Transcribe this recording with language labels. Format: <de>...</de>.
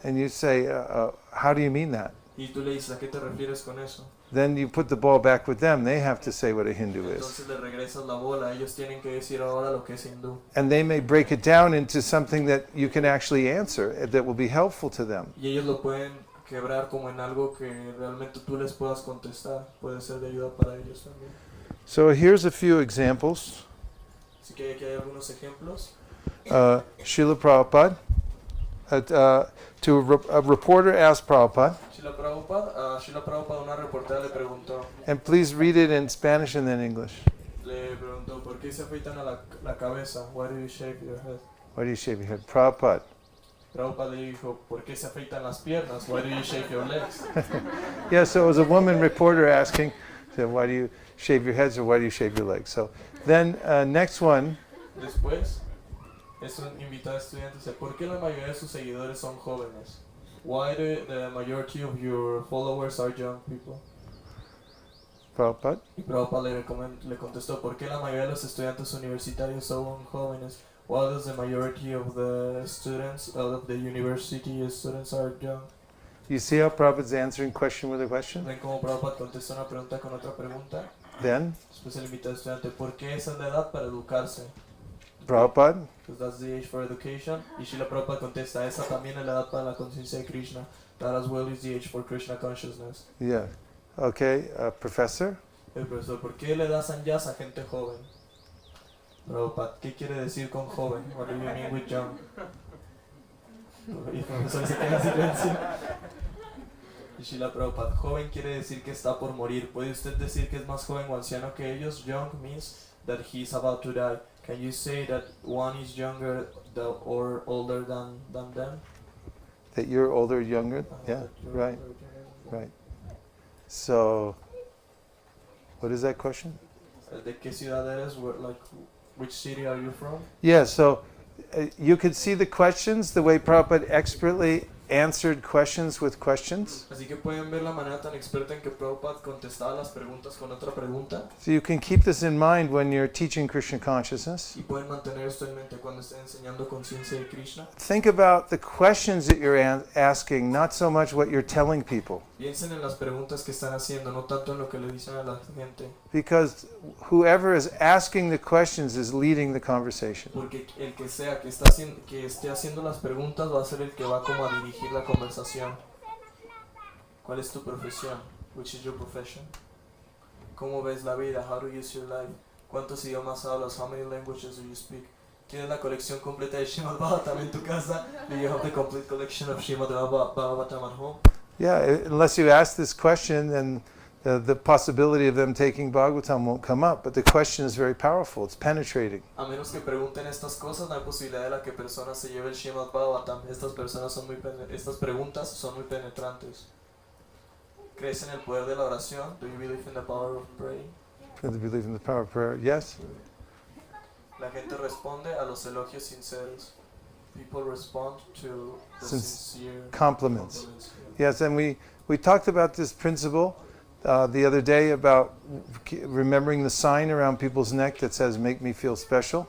<en>And you say, how do you mean that?</en> <es>Y tú le dices ¿a qué te refieres con eso?</es> <en>Then you put the ball back with them. They have to say what a Hindu is.</en> <es>Entonces le regresas la bola. Ellos tienen que decir ahora lo que es hindú.</es> <en>And they may break it down into something that you can actually answer that will be helpful to them.</en> <es>Y ellos lo pueden quebrar como en algo que realmente tú les puedas contestar. Puede ser de ayuda para ellos también.</es> <en>So here's a few examples.</en> <es>Así que aquí hay algunos ejemplos.</es> <en>Srila Prabhupada, a reporter asked Prabhupada,</en> <es>Srila Prabhupada, una reportera le preguntó,</es> <en>and please read it in Spanish and then English.</en> <es>le preguntó, ¿por qué se afeitan a la cabeza?</es> <en>Why do you shave your head? Why do you shave your head? Prabhupada.</en> <es>Prabhupada le dijo, ¿por qué se afeitan las piernas?</es> <en>Why do you shave your legs? Yeah, so it was a woman reporter asking, said, why do you shave your heads or why do you shave your legs? So then next one,</en> <es>Después, es un invitado estudiante, dice, ¿por qué la mayoría de sus seguidores son jóvenes?</es> <en>Why do the majority of your followers are young people? Prabhupada?</en> <es>Y Prabhupada le contestó, ¿por qué la mayoría de los estudiantes universitarios son jóvenes?</es> <en>Why does the majority of the students of the university students are young? You see how Prabhupada's answering question with a question?</en> <es>¿Ven cómo Prabhupada contesta una pregunta con otra pregunta?</es> <en>Then,</en> <es>Después el invitado estudiante, ¿por qué esa es la edad para educarse?</es> <en>Prabhupada, Because that's the age for education.</en> <es>Y Srila Prabhupada contesta, esa también es la edad para la conciencia de Krishna.</es> <en>That as well is the age for Krishna consciousness. yeah. Okay, professor?</en> <es>El profesor, ¿por qué le da sannyas a gente joven? Prabhupada, ¿qué quiere decir con joven?</es> <en>What do you mean with young?</en> <es>Y el profesor se queda en silencio. Y Srila Prabhupada, joven quiere decir que está por morir. ¿Puede usted decir que es más joven o anciano que ellos?</es> <en>Young means that he is about to die. Can you say that one is younger or older than them? That you're older, younger? Yeah, That you're right, older, younger. right. So, what is that question?</en> <es>¿De qué ciudad eres?</es> <en>Like, which city are you from? Yeah, so you could see the questions, the way Prabhupada expertly answered questions with questions.</en> <es>Así que pueden ver la manera tan experta en que Prabhupada contestaba las preguntas con otra pregunta.</es> <en>So you can keep this in mind when you're teaching Krishna consciousness.</en> <es>Y pueden mantener esto en mente cuando estén enseñando conciencia de Krishna.</es> <en>Think about the questions that you're asking, not so much what you're telling people.</en> <es>Piensen en las preguntas que están haciendo, no tanto en lo que le dicen a la gente.</es> <en>Because whoever is asking the questions is leading the conversation.</en> <es>Porque el que sea que, que esté haciendo las preguntas va a ser el que va como a dirigir la conversación. ¿Cuál es tu profesión?</es> <en>Which is your profession?</en> <es>¿Cómo ves la vida?</es> <en>How do you see your life?</en> <es>¿Cuántos idiomas hablas?</es> <en>How many languages do you speak?</en> <es>¿Tienes la colección completa de Srimad Bhagavatam en tu casa?</es> <en>Do you have the complete collection of Srimad Bhagavatam at home? Yeah, unless you ask this question, then the possibility of them taking Bhagavatam won't come up. But the question is very powerful. It's penetrating.</en> <es>A menos que pregunten estas cosas, no hay posibilidad de la que personas se lleve el Srimad Bhagavatam. Estas preguntas son muy penetrantes. ¿Crees en el poder de la oración?</es> <en>Do you believe in the power of praying? Do you believe in the power of prayer? Yes.</en> <es>La gente responde a los elogios sinceros.</es> <en>People respond to the sincere compliments. Yes, and we talked about this principle the other day about remembering the sign around people's neck that says "Make me feel special."</en>